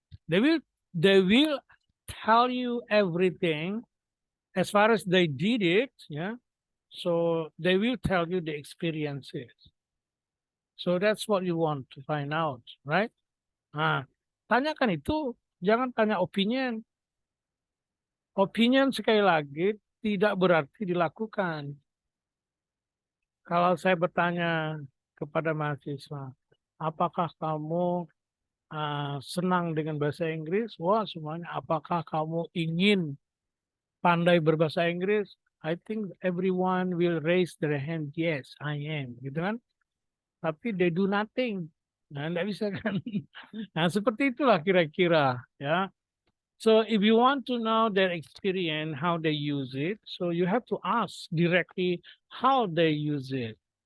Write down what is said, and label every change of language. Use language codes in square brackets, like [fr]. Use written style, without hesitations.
[en] They will tell you everything as far as they did it, yeah. So they will tell you the experiences. So that's what you want to find out, right? [id] Nah, tanyakan itu, jangan tanya opinion. Opinion sekali lagi tidak berarti dilakukan. Kalau saya bertanya kepada mahasiswa, apakah kamu senang dengan bahasa Inggris? Wah, semuanya. Apakah kamu ingin pandai berbahasa Inggris? [en] I think everyone will raise their hand. Yes, I am. [id] Gitu kan? Tapi [en] they do nothing. [id] Nah, nggak bisa kan? Nah, seperti itulah kira-kira. Ya. [en] So if you want to know their experience, how they use it, so you have to ask directly how they use it.